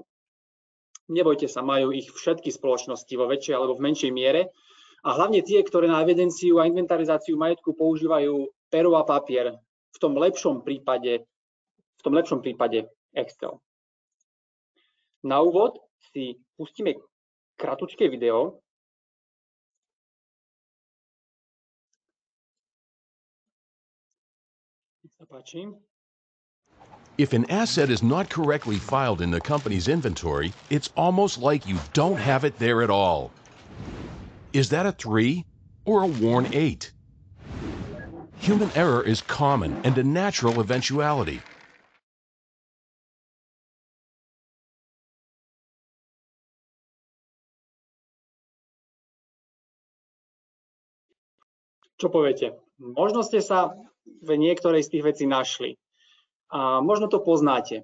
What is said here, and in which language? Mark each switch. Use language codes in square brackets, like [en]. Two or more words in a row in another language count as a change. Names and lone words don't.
[sk] Nebojte sa, majú ich všetky spoločnosti vo väčšej alebo v menšej miere a hlavne tie, ktoré na evidenciu a inventarizáciu majetku používajú pero a papier, v tom lepšom prípade Excel. Na úvod si pustíme kratučké video. [en] If an asset is not correctly filed in the company's inventory, it's almost like you don't have it there at all. Is that a 3 or a worn 8? Human error is common and a natural eventuality. [sk] Čo poviete? Možno ste sa v niektorej z tých vecí našli. A možno to poznáte.